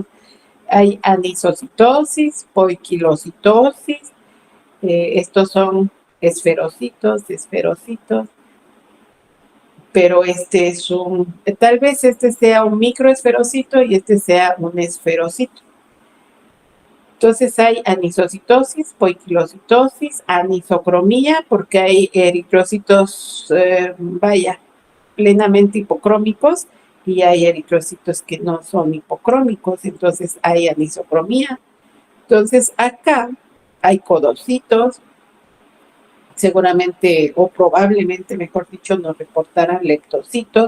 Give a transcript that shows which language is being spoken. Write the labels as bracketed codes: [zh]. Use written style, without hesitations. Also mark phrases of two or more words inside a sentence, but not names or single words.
[es] Hay anisocitosis, poiquilocitosis, estos son esferocitos, pero tal vez este sea un microesferocito y este sea un esferocito. Entonces hay anisocitosis, poiquilocitosis, anisocromía, porque hay eritrocitos, plenamente hipocrómicos, y hay eritrocitos que no son hipocrómicos, entonces hay anisocromía. Entonces acá hay codocitos, seguramente o probablemente, mejor dicho, nos reportaran lectocitos.